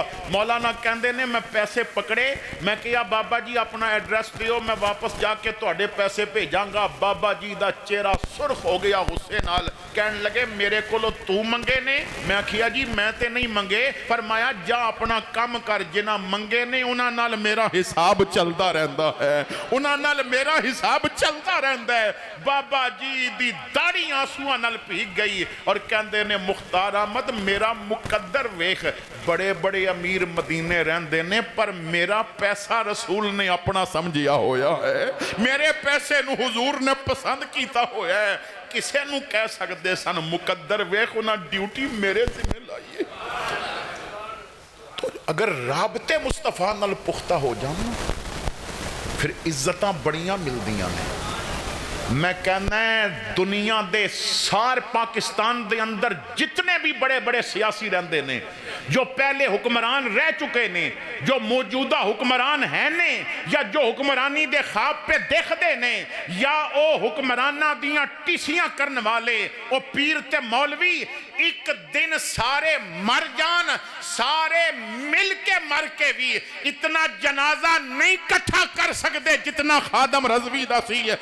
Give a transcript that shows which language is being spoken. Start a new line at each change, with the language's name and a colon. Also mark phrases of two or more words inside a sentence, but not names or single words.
Punjabi: مولانا کہندے نے میں پیسے پکڑے. میں کہا بابا جی اپنا ایڈریس دیو میں واپس جا کے تواڈے پیسے بھیجاں گا. بابا جی دا چہرہ سرخ ہو گیا غصے نال. کہن لگے میرے کولو تو منگے نے. میں کہیا جی میں تے نہیں منگے. فرمایا جا اپنا کام کر جنہ منگے نے انہاں نال میرا حساب چلدا رہندا ہے انہاں نال میرا حساب چلدا رہندا ہے. بابا جی دی داڑھی آنسواں نال بھیگ گئی اور کہندے نے مختار احمد میرا مقدر ویکھ بڑے بڑے امیر مدینے رہندے نے پر میرا پیسہ رسول نے اپنا سمجھیا ہویا ہے. میرے پیسے نو حضور نے پسند کیتا ہویا ہے. کسے نو کہہ سکدے سن مقدر ویکھ انہاں ڈیوٹی میرے ذمہ لائیے. تو اگر رابطے مصطفیٰ نال پختہ ہو جانا پھر عزتاں بڑیاں ملدیاں نے. میں کہنا ہے دنیا دے سار پاکستان دے اندر جتنے بھی بڑے بڑے سیاسی رہندے نے جو پہلے حکمران رہ چکے نے جو موجودہ حکمران ہیں نے یا جو حکمرانی دے خواب پہ دیکھ دے نے یا او حکمرانہ دیاں ٹیسیاں کرن والے او پیر تے مولوی ایک دن سارے مر جان سارے مل کے مر کے بھی اتنا جنازہ نہیں کٹھا کر سکتے جتنا خادم رضوی دا سی ہے.